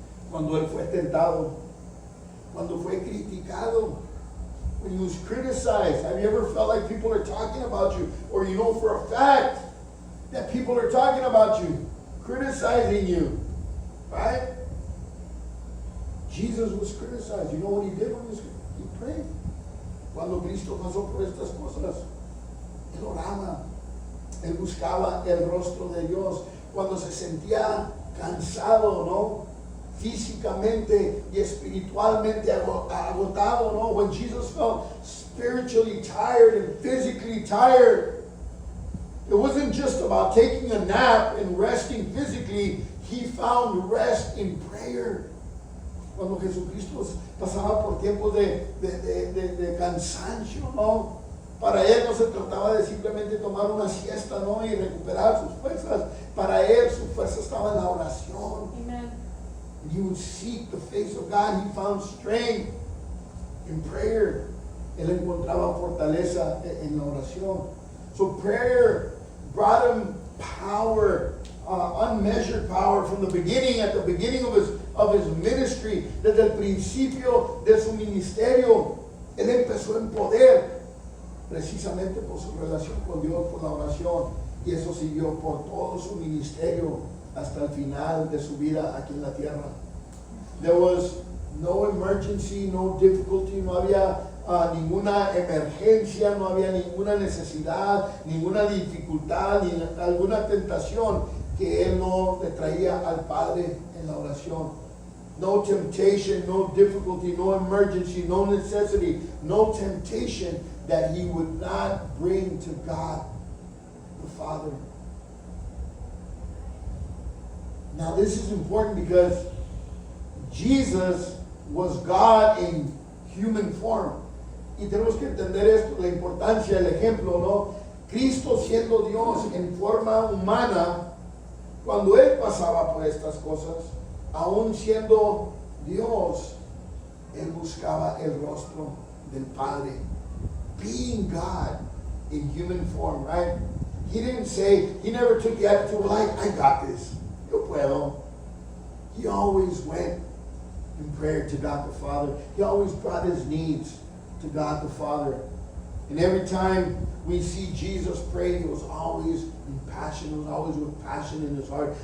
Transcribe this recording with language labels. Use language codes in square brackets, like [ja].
[es] Cuando él fue tentado, cuando fue criticado, [en] when he was criticized. Have you ever felt like people are talking about you, or for a fact that people are talking about you? criticizing you. Right? Jesus was criticized. You know what he did when he prayed? [es] Cuando Cristo pasó por estas cosas, él oraba, él buscaba el rostro de Dios. Cuando se sentía cansado, ¿no? Físicamente y espiritualmente agotado, ¿no? [en] When Jesus felt spiritually tired and physically tired, it wasn't just about taking a nap and resting physically. He found rest in prayer. [es] Cuando Jesucristo pasaba por tiempos de cansancio, ¿no? Para él no se trataba de simplemente tomar una siesta, ¿no? Y recuperar sus fuerzas. Para él su fuerza estaba en la oración. Amen. [en] And he would seek the face of God. He found strength in prayer. [es] Él encontraba fortaleza en la oración. [en] So prayer brought him power, unmeasured power from the beginning, at the beginning of his ministry. [es] Desde el principio de su ministerio, él empezó en poder, precisamente por su relación con Dios, por la oración. Y eso siguió por todo su ministerio hasta el final de su vida aquí en la tierra. [en] There was no emergency, no difficulty, [es] no había ninguna emergencia, no había ninguna necesidad, ninguna dificultad, ni alguna tentación que él no le traía al Padre en la oración. [en] No temptation, no difficulty, no emergency, no necessity, no temptation that he would not bring to God the Father. Now this is important because Jesus was God in human form. [es] Y tenemos que entender esto, la importancia, el ejemplo, ¿no? Cristo siendo Dios en forma humana, cuando Él pasaba por estas cosas, aún siendo Dios, Él buscaba el rostro del Padre. [en] Being God in human form, right? He didn't say, he never took the attitude, well, I got this. [es] Yo puedo. [en] He always went in prayer to God the Father. He always brought his needs to God the Father. And every time we see Jesus pray, he was always in passion, he was always with passion in his heart.